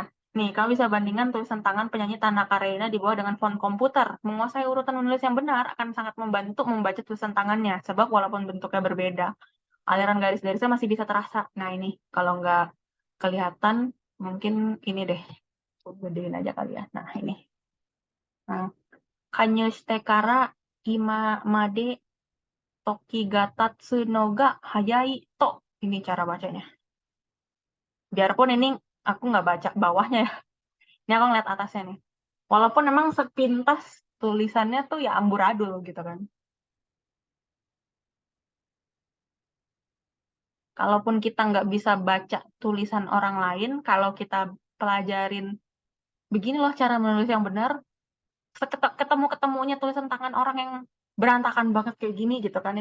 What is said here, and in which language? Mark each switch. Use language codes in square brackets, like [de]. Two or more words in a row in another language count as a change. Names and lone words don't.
[id] Nih, kamu bisa bandingkan tulisan tangan penyanyi Tanaka Reina di bawah dengan font komputer. Menguasai urutan menulis yang benar akan sangat membantu membaca tulisan tangannya, sebab walaupun bentuknya berbeda, aliran garis-garisnya masih bisa terasa. Nah, ini kalau nggak kelihatan, mungkin ini deh. Gedein aja kali ya. Nah, ini. Nah, [ja] 加入してから今まで時が経つのが早いと. [id] Ini cara bacanya. Biarpun ini aku nggak baca bawahnya ya. Ini aku ngeliat atasnya nih. Walaupun memang sepintas tulisannya tuh ya amburadul gitu kan. Kalaupun kita nggak bisa baca tulisan orang lain, kalau kita pelajarin begini loh cara menulis yang benar, ketemu-ketemunya tulisan tangan orang yang berantakan banget kayak gini gitu kan.